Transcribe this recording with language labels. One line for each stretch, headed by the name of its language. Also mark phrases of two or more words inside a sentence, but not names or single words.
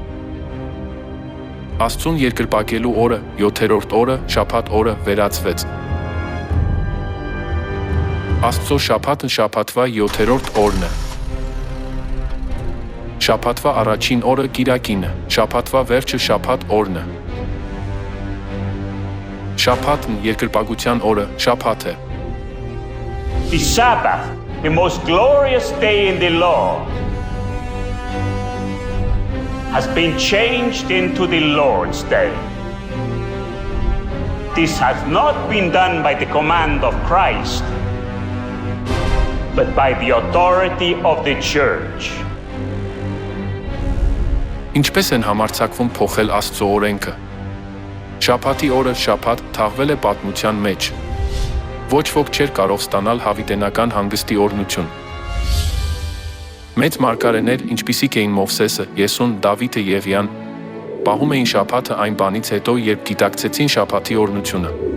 Armenian: Աստծուն երկրպագելու օրը, 7-րդ օրը, շաբաթ օրը վերածվեց։ Աստծո շաբաթը շաբաթվա 7-րդ օրն է։ Շաբաթվա առաջին օրը կիրակին է, շաբաթվա վերջը շաբաթ օրն է։ Շաբաթն երկրպագության օրը, շաբաթ է։
English: The Sabbath, the most glorious day in the law, has been changed into the Lord's Day. This has not been done by the command of Christ, but by the authority of the church.
Armenian: Ինչպես են համարձակվում փոխել Աստծո օրենքը։ Շաբաթի օրը շաբաթ թաղվել է պատմության մեջ։ Ոչ ոք չէր կարող ստանալ հավիտենական հանգստի օրհնություն։ Մեծ մարգարեներ, ինչպիսիք էին Մովսեսը, Եսուն, Դավիթը, Եղիան, պահում էին շաբաթը այն բանից հետո, երբ գիտակցեցին շաբաթի օրհնությունը։